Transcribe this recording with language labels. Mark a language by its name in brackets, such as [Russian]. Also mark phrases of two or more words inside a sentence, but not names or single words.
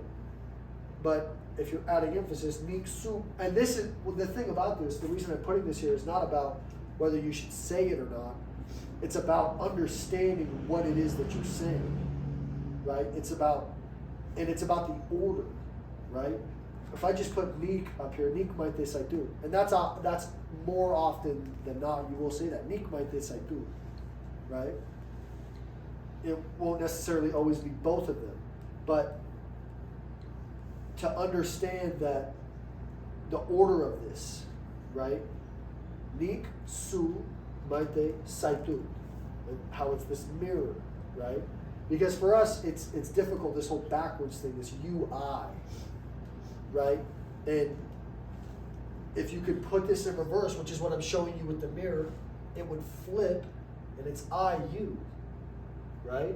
[English] But if you're adding emphasis, [Basque] nik su, [English] and this is the thing about this. The reason I'm putting this here is not about whether you should say it or not. It's about understanding what it is that you're saying, right? It's about the order, right? If I just put nik up here, [Basque] nik maite saitu, [English] and that's more often than not you will say that [Basque] nik maite saitu, [English] right? It won't necessarily always be both of them, but to understand that the order of this, right? [Basque] Nik su maite saitu, [English] and how it's this mirror, right? Because for us it's difficult, this whole backwards thing, this UI, right? And if you could put this in reverse, which is what I'm showing you with the mirror, it would flip and it's IU, right?